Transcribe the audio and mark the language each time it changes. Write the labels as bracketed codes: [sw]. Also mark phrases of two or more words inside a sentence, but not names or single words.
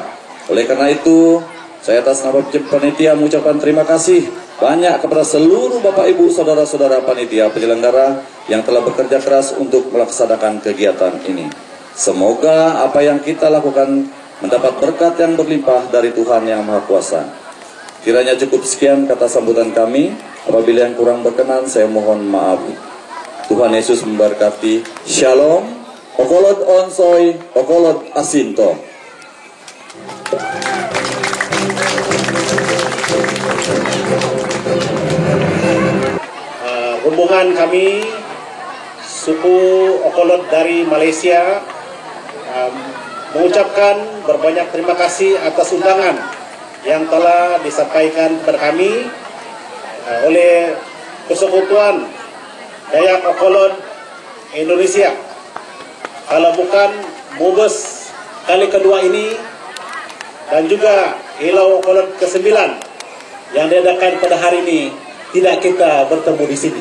[id] Oleh karena itu, saya atas nama panitia mengucapkan terima kasih banyak kepada seluruh Bapak Ibu Saudara-saudara panitia penyelenggara yang telah bekerja keras untuk melaksanakan kegiatan ini. Semoga apa yang kita lakukan mendapat berkat yang berlimpah dari Tuhan Yang Maha Kuasa. Kiranya cukup sekian kata sambutan kami. Apabila yang kurang berkenan, saya mohon maaf. Tuhan Yesus memberkati. Shalom. Okolot onsoy, okolot asinto. Hubungan kami suku Okolot dari Malaysia mengucapkan berbanyak terima kasih atas undangan yang telah disampaikan kepada kami oleh Persekutuan Dayak Okolot Indonesia. Kalau bukan Mubes kali kedua ini dan juga Ilau Okolot ke-9 yang diadakan pada hari ini, tidak kita bertemu di sini.